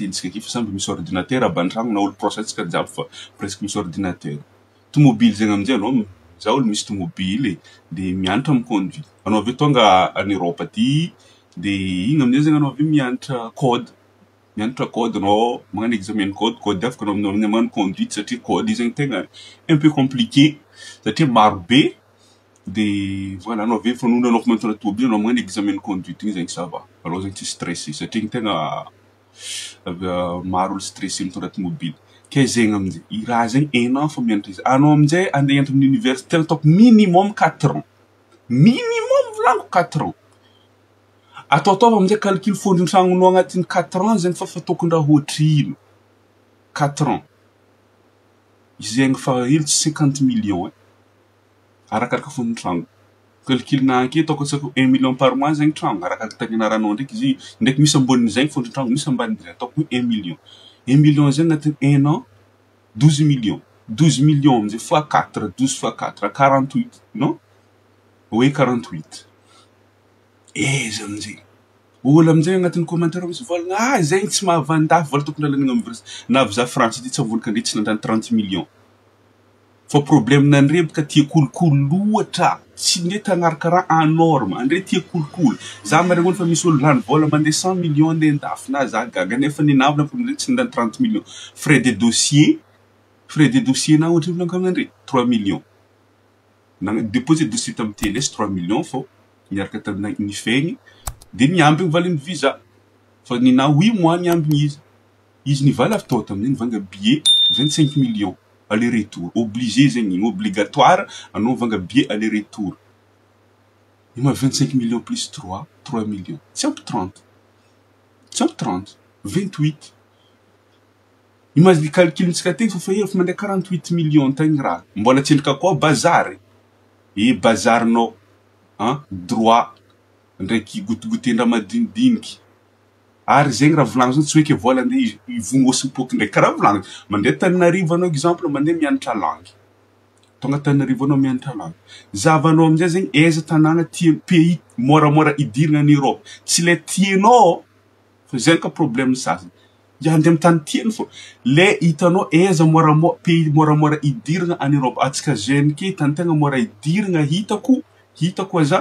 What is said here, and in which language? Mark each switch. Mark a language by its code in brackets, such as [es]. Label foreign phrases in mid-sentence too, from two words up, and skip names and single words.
[mg] ntsika aky fa samby misy ordinateur aban-tragno na olo procès-tsika jiaby fa presque misy ordinateur tomobile zegny aminjay anao za olo misy tomobile de mianatra miconduire anao avy tonga [fr] en Europe [mg] aty de igny aminjay zegny anao avy mianatra code anao magnano [fr] examen code [mg] afaka anao magnano conduite satria code zegny tegna [fr] un peu compliqué [mg] satria maro be de voilà anao avy fanono anao mantsona tomobile anao magnano [fr] examen conduite [mg] igny zegny [fr] ça va alors [mg] zegny tsy stressé satria igny tegna maro olo stressé mitondra tomobile ke zegny aminjay i raha zegny 1 an fô mianatra izy anao aminjay andeha hianatra amin'ny université ataoko minimum 4 ans minimum volaniko 4 ans ataotao aminjay calcul fondron-tragnonao agnatin'ny 4 ans zegny fa tokony raha ohatrino 4 ans zegny fa ilo tsy 50 millions arakaraka fondron-tragno calcul na ake ataoko tsako 1 [fr] million par mois [mg] zegny tragno arakaraka tany anaranao ndraiky izy ndraiky misy amboniny zegny fondron-tragno misy ambaniny ataoko 1 million 1 million zegny agnatin'ny 1 an 12 millions 12 millions aminjay fois 4 12 fois 4 48 [fr] non oui [mg] 48 izy aminjay olo aminjay agnatin'ny commentaire misy volagna zegny tsy mahavandafy vola tokony alagnana amin'ny na avy za France ty tsy avonika ndray tsy nandany 30 millions fa problème nandre baka tia kolokolo loatra tsy ndre tagnaraka raha [fr] en norme [mg] andre tia kolokolo za marigny fa misy olo lany vola mandeha 100 millions andeha ndafy na za gaga nefa ny navina problème tsy nandany 30 millions [fr] frais de [mg] dossier na ohatra volaniko aminandre 3 millions na [fr] déposer dossier [mg] tam TLS 3 millions fô miaraka tamina nifegny de niambigny valiny visa fa nina 8 mois niambigny izy nivaly avy tao tamin'igny nivanga billet 25 millions [fr] aller retour obligé [mg] zegny obligatoire anao vanga [fr] billet aller retour [mg] ima 25 millions plus 3 millions [fr] c'est un peu [mg] 30 28 [fr] imagine calcul [mg] ntsika teny fa efa mandeha 48 millions tagny raha mbola tsendrika koa bazary bazarinao droit ndraiky gotigotendra madinidiniky ary zegny raha volagno zany tsy hoe ke vola andeha ivognosim-poky ndraiky karaha volagno mandeha Tananarivo anao exemple mandeha mianatra langue tonga Tananarivo anao mianatra langue zavanao aminjay zegny aiza tanàna tia pays moramora idirana [fr] en Europe [mg] tsy le tianao fa zegny ka problème sasany andeha amin'ny tany tiany fô le hitanao aiza pays moramora idirana [fr] en Europe [mg] atsika jeune ke tany tegna mora idirana hitako aza